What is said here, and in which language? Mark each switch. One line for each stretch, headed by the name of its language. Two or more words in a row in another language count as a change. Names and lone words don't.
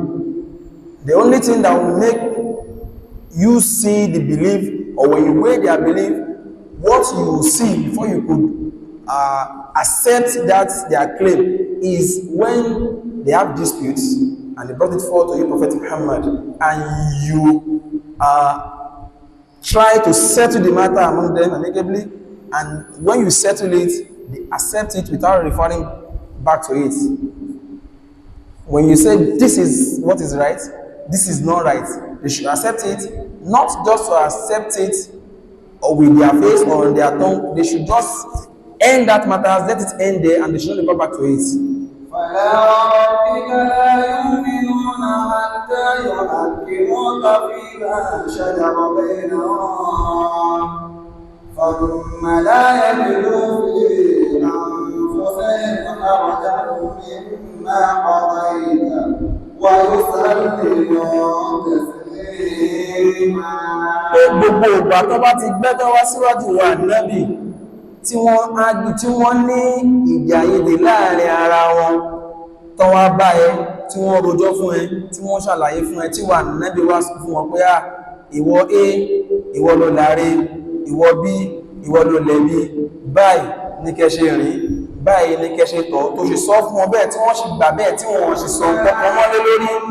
English: The only thing that will make you see the belief, or when you weigh their belief, what you will see before you could accept that their claim is when they have disputes and they brought it forward to you, Prophet Muhammad, and you try to settle the matter among them amicably, and when you settle it, they accept it without referring back to it. When you say this is what is right, this is not right, they should accept it, not just to accept it or with their face or on their tongue, they should just end that matter, let it end there, and they should not go back to it.
Arabic: فلا ربك لا يؤمنون حتى يحكموك فيما شجر بينهم ثم لا يجدوا في أنفسهم حرجا مما قضيت ويسلموا تسليما.
Yoruba: Gbogbo ìgbà tó bá ti gbẹ́jọ́ wá síwájú wa Nábì tí wọ́n ní ìjà àìyedè láàrin ara wọn tó wá bá ẹ, tí wọ́n rojọ́ fún ẹ, tí wọ́n ṣàlàyé fún ẹ, tí wà Nábì wá fún wọn pé ìwọ A, ìwọ ló láre, ìwọ B, ìwọ ló lẹ́bí, báyìí ní kẹ́ ṣe rìn, báyìí ní kẹ́ ṣe tọ̀, tó ṣe sọ fún wọn bẹ́ẹ̀ tí wọ́n ṣe gbà bẹ́ẹ̀ tí wọ́n ṣe sọ kọ́kọ́ mọ́ lé lórí,